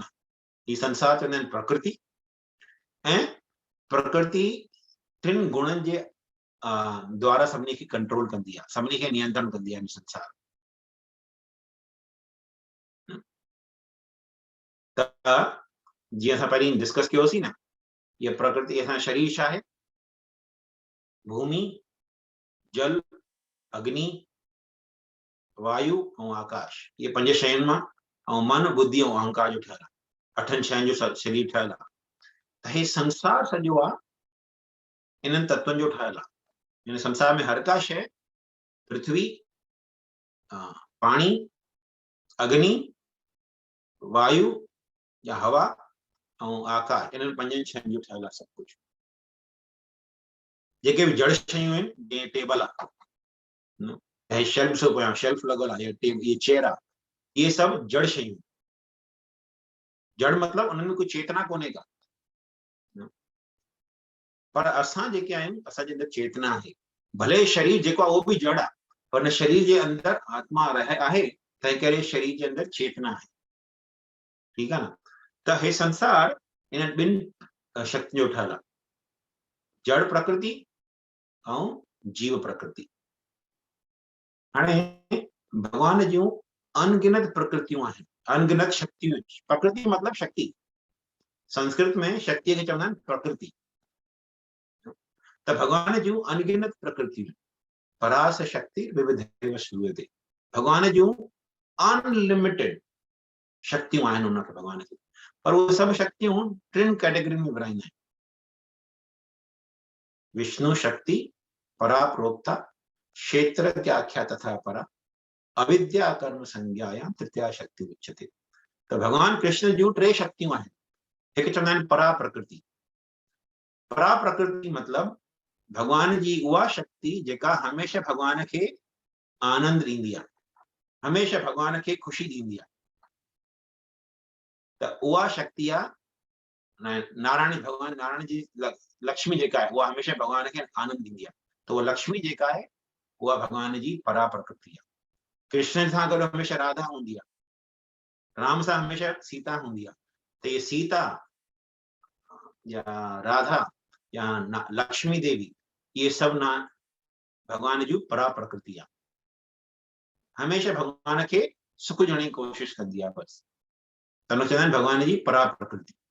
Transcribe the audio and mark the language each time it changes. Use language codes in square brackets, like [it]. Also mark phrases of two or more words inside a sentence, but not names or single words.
[sd] ही संसार चवंदा आहिनि प्रकृति, ऐं प्रकृति टिनि गुणनि जे द्वारा सभिनी खे कंट्रोल कंदी आहे, सभिनी खे नियंत्रण कंदी आहे हिन संसार। त जीअं असां पहिरीं डिस्कस कयोसीं न, ये प्रकृति असां शरीर छा आहे, भूमि, जल, अग्नि, वायु ऐं आकाश, ये पंज शयुनि मां, ऐं मन, बुद्धि ऐं अहंकार जो ठहियल आहे, अठनि शयुनि जो शरीर ठहियल आहे। त हे संसार सॼो आहे इन्हनि तत्वनि जो ठहियल आहे। हिन संसार में हर का शइ, पृथ्वी, पाणी, अग्नि, वायु या हवा ऐं आकाश, इन्हनि पंजनि शयुनि जो ठहियल आहे सभु कुझु। जेके बि जड़ शयूं आहिनि, जीअं टेबल आहे, शेल्फ लॻल आहे, ये चेयर आहे, ये सभु जड़ शयूं। जड़ मतिलबु उन्हनि में कोई चेतना कोन्हे का, पर असां जेके आहियूं, असांजे अंदरि चेतना आहे। भले शरीर जेको आहे उहो बि जड़ आहे, पर हिन शरीर जे अंदरि आत्मा आहे, तंहिं करे शरीर जे अंदरि चेतना आहे। ठीकु आहे न। त हे संसार इन ॿिनि शक्तियुनि जो ठहियल आहे, जड़ प्रकृति ऐं जीव प्रकृति। हाणे भॻवान जूं अनगिनत प्रकृतियूं आहिनि, अनगिनत शक्तियूं। प्रकृति मतिलबु शक्ति, संस्कृत में शक्तिअ खे चवंदा आहिनि प्रकृति। त भॻवान जूं अनगिनत प्रकृतियूं, [sa] परास शक्ति विविधेव श्रूयते, [sd] भॻवान जूं अनलिमिटेड शक्तियूं आहिनि उनखे भॻवान खे। पर उहे सभु शक्तियूं टिनि कैटेगरियुनि में विराईंदा आहिनि, [sa] विष्णु शक्ति, परा प्रोक्ता, क्षेत्र आख्या तथा परा, अविद्या कर्म संज्ञाया तृतीया शक्ति उच्यते। [sd] त भगवान कृष्ण जूं टे शक्तियूं आहिनि। हिकु चवंदा आहिनि परा प्रकृति। परा प्रकृति मतिलबु भगवान जी उहा शक्ति जेका हमेशह भगवान खे आनंद ॾींदी आहे, हमेशह भगवान खे ख़ुशी ॾींदी आहे। त उहा शक्ति आहे नारायण, भगवान नारायण जी लक्ष्मी जेका आहे उहा हमेशह भगवान खे आनंद ॾींदी आहे। त उहा लक्ष्मी जेका आहे उहा भगवान जी परा प्रकृति आहे। कृष्ण सां गॾु हमेशह राधा हूंदी आहे, राम सां हमेशह सीता हूंदी आहे। त ये सीता या राधा या लक्ष्मी देवी, ये सभु भगवान जूं परा प्रकृति आहे। हमेशह भगवान खे सुख ॾियण जी कोशिशि कंदी आहे बसि। त चवंदा आहिनि भगवान जी परा प्रकृति।